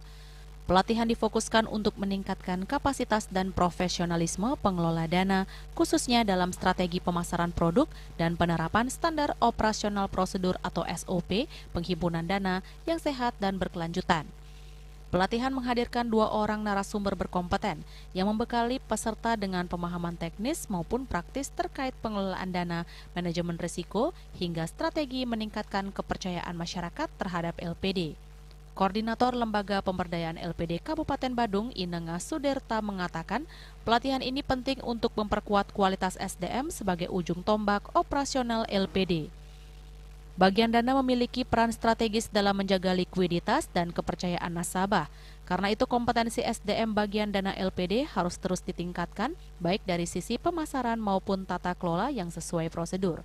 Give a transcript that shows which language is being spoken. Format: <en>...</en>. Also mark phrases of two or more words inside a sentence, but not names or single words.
<id>Pelatihan difokuskan untuk meningkatkan kapasitas dan profesionalisme pengelola dana, khususnya dalam strategi pemasaran produk dan penerapan standar operasional prosedur atau SOP penghimpunan dana yang sehat dan berkelanjutan. Pelatihan menghadirkan 2 orang narasumber berkompeten yang membekali peserta dengan pemahaman teknis maupun praktis terkait pengelolaan dana, manajemen risiko, hingga strategi meningkatkan kepercayaan masyarakat terhadap LPD. Koordinator Lembaga Pemberdayaan LPD Kabupaten Badung, Inenga Suderta, mengatakan pelatihan ini penting untuk memperkuat kualitas SDM sebagai ujung tombak operasional LPD. Bagian dana memiliki peran strategis dalam menjaga likuiditas dan kepercayaan nasabah. Karena itu kompetensi SDM bagian dana LPD harus terus ditingkatkan, baik dari sisi pemasaran maupun tata kelola yang sesuai prosedur.</id>